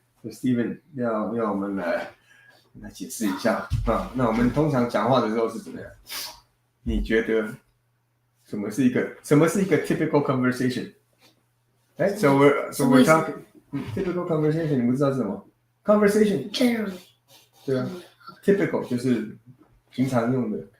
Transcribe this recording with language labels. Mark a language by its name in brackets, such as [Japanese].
[Chinese] Steven 要我们来解释一下啊。那我们通常讲话的时候是怎么样？你觉得什么是一个 [English] typical conversation? Right? So we're talking typical conversation. [Chinese] 你不知道是什么 conversation? [English] Generally. [Chinese] 对啊 ，typical 就是平常用的。